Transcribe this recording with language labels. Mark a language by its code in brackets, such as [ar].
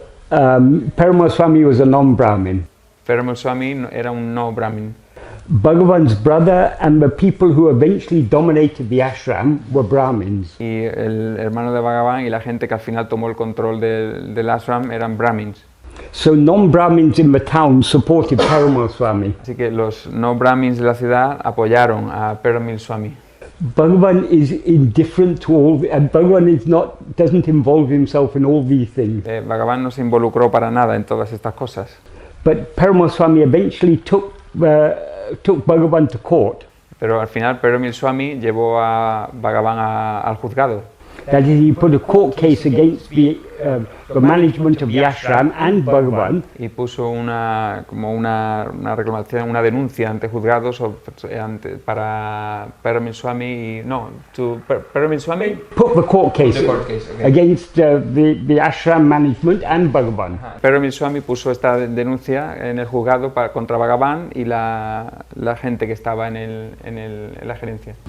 [en] Paramal Swami was a non-Brahmin. [es] Paramal Swami era un no Brahmin. [en] Bhagavan's brother and the people who eventually dominated the ashram were Brahmins. [es] Y el hermano de Bhagavan y la gente que al final tomó el control del ashram eran Brahmins. [en] So non-Brahmins in the town supported Paramal Swami. [es] Así que los no Brahmins de la ciudad apoyaron a Paramal Swami. [en] Bhagavan is indifferent to all, and Bhagavan doesn't involve himself in all these things. [es] Bhagavan no se involucró para nada en todas estas cosas. [en] But Paramal Swami eventually took Bhagavan to court. [es] Pero al final Paramal Swami llevó a Bhagavan al juzgado. [en] That is, he put a court case against the the management of the ashram and Bhagavan. [es] Y puso una reclamación, una denuncia ante juzgados para Paramil Swami y Paramil Swami [en] Put the court case, okay. against the ashram management and Bhagavan. [es] Paramil Swami puso esta denuncia en el juzgado contra Bhagavan y la gente que estaba en la gerencia.